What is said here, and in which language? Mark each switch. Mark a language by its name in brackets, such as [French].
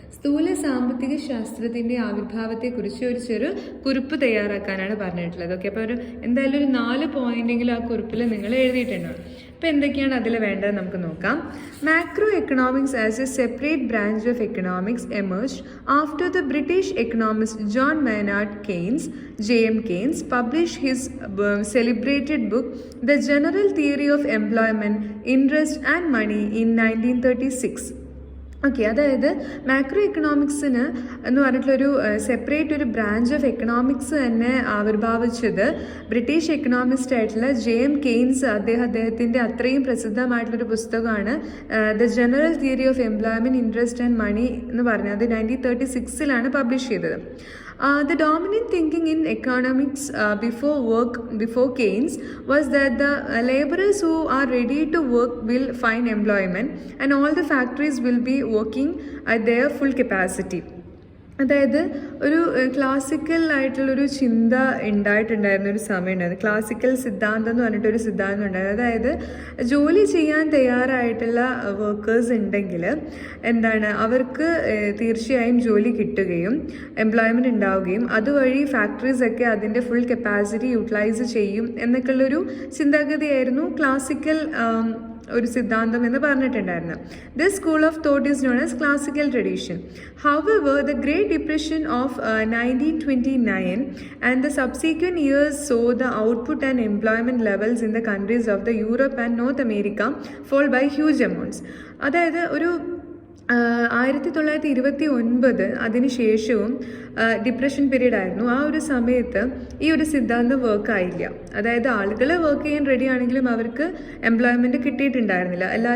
[Malayalam] സ്ഥൂല സാമ്പത്തിക ശാസ്ത്രത്തിൻ്റെ ആവിർഭാവത്തെക്കുറിച്ച് ഒരു ചെറു കുറിപ്പ് തയ്യാറാക്കാനാണ് പറഞ്ഞിട്ടുള്ളത്. ഓക്കെ, അപ്പോൾ എന്തായാലും ഒരു 4 പോയിന്റെങ്കിലും ആ കുറിപ്പിൽ നിങ്ങൾ എഴുതിയിട്ടുണ്ടാവും. അപ്പോൾ എന്തൊക്കെയാണ് അതിൽ വേണ്ടത് നമുക്ക് നോക്കാം. [English] Macroeconomics as a separate branch of economics emerged after the British economist John Maynard Keynes J.M. Keynes published his celebrated book The General Theory of Employment, Interest and Money in 1936. [Malayalam] Okay, അതായത് macro എക്കണോമിക്സിന് എന്ന് പറഞ്ഞിട്ടുള്ളൊരു separate ഒരു branch of economics തന്നെ ആവിർഭാവിച്ചത് British economist ആയിട്ടുള്ള ജെയിം Keynes. അദ്ദേഹത്തിൻ്റെ അത്രയും പ്രസിദ്ധമായിട്ടുള്ളൊരു പുസ്തകമാണ് the general theory of employment, interest and money എന്ന് പറഞ്ഞത്. അത് 1936 പബ്ലിഷ് ചെയ്തത്. [English] The dominant thinking in economics before Keynes was that the laborers who are ready to work will find employment and all the factories will be working at their full capacity. [Malayalam] അതായത് ഒരു classical ആയിട്ടുള്ളൊരു ചിന്ത ഉണ്ടായിട്ടുണ്ടായിരുന്ന ഒരു സമയം ഉണ്ടായിരുന്നു. Classical സിദ്ധാന്തം എന്ന് പറഞ്ഞിട്ടൊരു സിദ്ധാന്തം ഉണ്ടായിരുന്നു. അതായത് ജോലി ചെയ്യാൻ തയ്യാറായിട്ടുള്ള വർക്കേഴ്സ് ഉണ്ടെങ്കിൽ എന്താണ്, അവർക്ക് തീർച്ചയായും ജോലി കിട്ടുകയും എംപ്ലോയ്മെൻറ്റ് ഉണ്ടാവുകയും അതുവഴി ഫാക്ടറീസൊക്കെ അതിൻ്റെ ഫുൾ കപ്പാസിറ്റി യൂട്ടിലൈസ് ചെയ്യും എന്നൊക്കെയുള്ളൊരു ചിന്താഗതിയായിരുന്നു ക്ലാസിക്കൽ ഒരു സിദ്ധാന്തം എന്ന് പറഞ്ഞിട്ടുണ്ടായിരുന്നു. [English] This school of thought is known as classical tradition. However the Great Depression of 1929 and the subsequent years saw the output and employment levels in the countries of the Europe and North America fall by huge amounts. [Malayalam] അതായത് ഒരു 1929 അതിന് ശേഷവും depression period ആയിരുന്നു. ആ ഒരു സമയത്ത് ഈ ഒരു സിദ്ധാന്തം വർക്കായില്ല. അതായത് ആളുകൾ വർക്ക് ചെയ്യാൻ റെഡി ആണെങ്കിലും അവർക്ക് എംപ്ലോയ്മെൻറ്റ് കിട്ടിയിട്ടുണ്ടായിരുന്നില്ല.